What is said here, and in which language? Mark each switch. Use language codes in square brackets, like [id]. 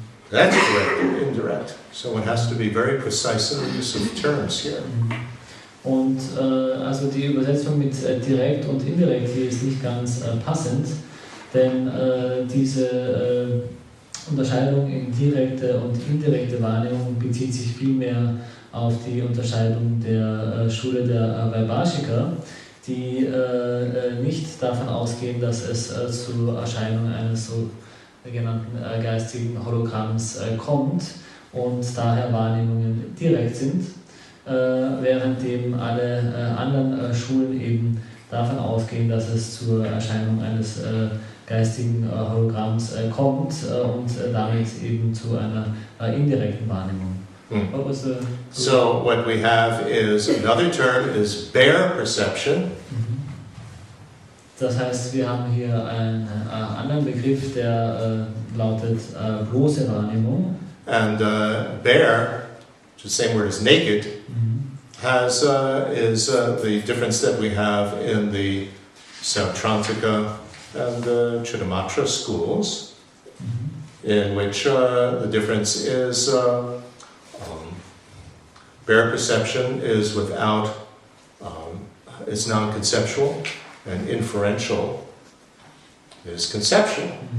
[en] That's direct and indirect, so one has to be very precise in the use of terms here. [de] Und also die Übersetzung mit direkt und indirekt hier ist nicht ganz passend, denn diese Unterscheidung in direkte und indirekte Wahrnehmung bezieht sich vielmehr auf die Unterscheidung der Schule der Vaibhashika, die nicht davon ausgehen, dass es zur Erscheinung eines sogenannten geistigen Hologramms kommt und daher Wahrnehmungen direkt sind, währenddem alle anderen Schulen eben davon ausgehen, dass es zur Erscheinung eines geistigen Hologramms kommt und damit eben zu einer indirekten Wahrnehmung. [en] What was the... So what we have is another term is bare perception. [de] Das heißt, wir haben hier einen anderen Begriff, der lautet bloße Wahrnehmung. [en] And bare, which is the same word as naked, is the difference that we have in the Sautrantika and the Chittamatra schools, in which the difference is bare perception is without, it's non-conceptual, and inferential is conceptual.